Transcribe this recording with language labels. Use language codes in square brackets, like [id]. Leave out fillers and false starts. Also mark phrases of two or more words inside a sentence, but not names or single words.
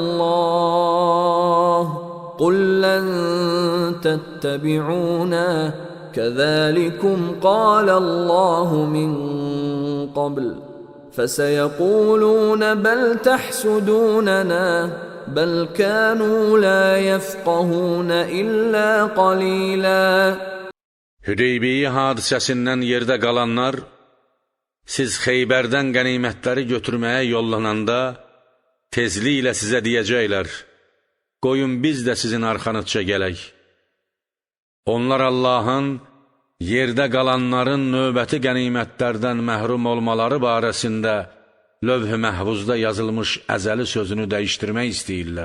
[ar] الله قل لن تتبعونا كذلكم قال الله من قبل فسيقولون بل تحسدوننا بل كانوا لا يفقهون إلا قليلا. [az] Hüdeybiyə hadisəsindən yerdə qalanlar, siz Xeybərdən qənimətləri götürməyə yollananda, tezliklə sizə deyəcəklər, qoyun biz də sizin arxanızca gələk. Onlar Allahın, yerdə qalanların növbəti qənimətlərdən məhrum olmaları barəsində lövh-i məhvuzda yazılmış əzəli sözünü dəyişdirmək istəyirlər.